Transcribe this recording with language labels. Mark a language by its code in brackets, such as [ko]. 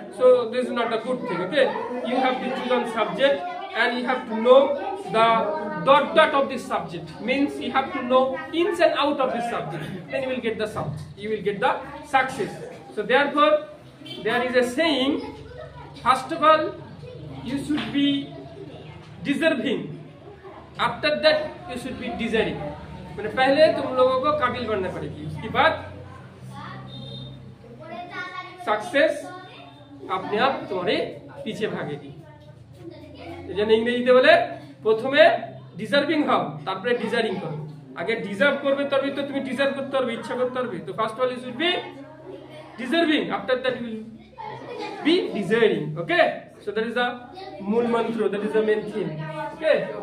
[en] So this is not a good thing, okay? You have to choose on subject and you have to know the dot of this subject, means you have to know ins and out of this subject, then you will get the you will get the success. So therefore there is a saying, first of all you should be deserving, after that you should be desiring. [hi] मैंने पहले तुम लोगों को काबिल बनना पड़ेगी, उसके बाद सक्सेस अपने आप तुम्हारे पीछे भागेगी। [bn] এই জন্য ইংরেজিতে বলে প্রথমে ডিজার্ভিং হও, তারপরে ডিজায়ারিং করো। আগে ডিজার্ভ করবে তবে তো তুমি ডিজার্ভ করতে পারবে, ইচ্ছা করতে পারবে। তো [en] First all you should be deserving, after that you will be desiring, okay? So that is the [bn] মূল মন্ত্র, [en] That is the main thing, okay?